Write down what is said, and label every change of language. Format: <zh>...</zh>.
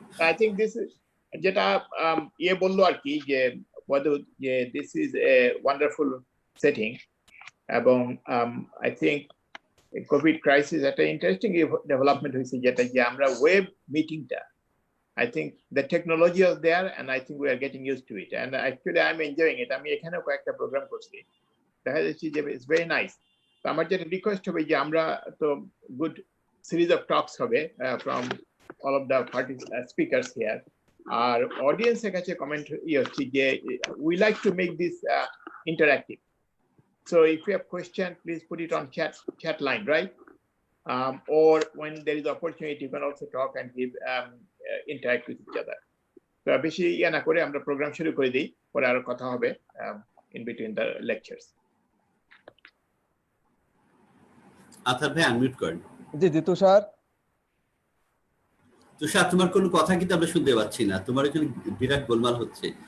<en>I think this is</en> <bn>যেটা বললো আর কি, যে</bn> <en>this is a wonderful setting, এবং I think COVID crisis একটা interesting development হয়েছে,</en> <bn>যেটা যে আমরা</bn> <en>web meetingটা, I think the technology is there and I think we are getting used to it, and actually I'm enjoying it.</en> <bn>আমি এখানেও কয়েকটা programme করছি, দেখা যাচ্ছে যে</bn> <en>it's very nice.</en> <bn>তো আমার যেটা রিকোয়েস্ট হবে যে আমরা তো গুড</bn> <en>series of talks হবে from all of the speakers here. Our audience</en> <bn>এর কাছে</bn> <en>comment</en> <bn>হচ্ছে যে</bn> <en>we like to make this interactive. So if you have question, please put it on chat line, right? Or when there is opportunity, you can also talk and give interact with each other.</en> <bn>So বেশি ইয়া না করে আমরা programme শুরু করে দিই, পরে আরো কথা হবে</bn> <en>in between the lectures.</en> <bn>আতার ভাই আনমিউট করেন। জি তুষার। তুষার, তোমার কোনো কথা কিন্তু আমরা শুনতে পাচ্ছি না, তোমার এখানে বিরাট গোলমাল হচ্ছে।</bn>